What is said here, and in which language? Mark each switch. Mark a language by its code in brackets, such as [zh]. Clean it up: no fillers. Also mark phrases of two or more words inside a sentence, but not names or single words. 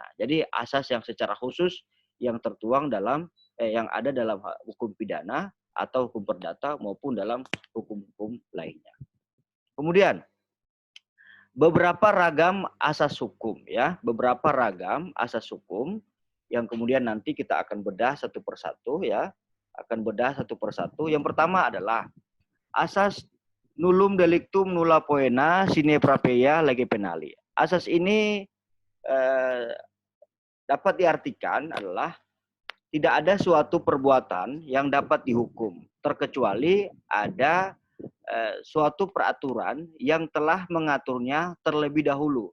[id] Jadi asas yang secara khusus yang tertuang dalam yang ada dalam hukum pidana atau hukum perdata maupun dalam hukum-hukum lainnya. Kemudian beberapa ragam asas hukum ya, beberapa ragam asas hukum yang kemudian nanti kita akan bedah satu persatu ya, Yang pertama adalah asas [la] nullum delictum nulla poena sine praepeia lege penali. [id] Asas ini dapat diartikan adalah tidak ada suatu perbuatan yang dapat dihukum terkecuali ada suatu peraturan yang telah mengaturnya terlebih dahulu.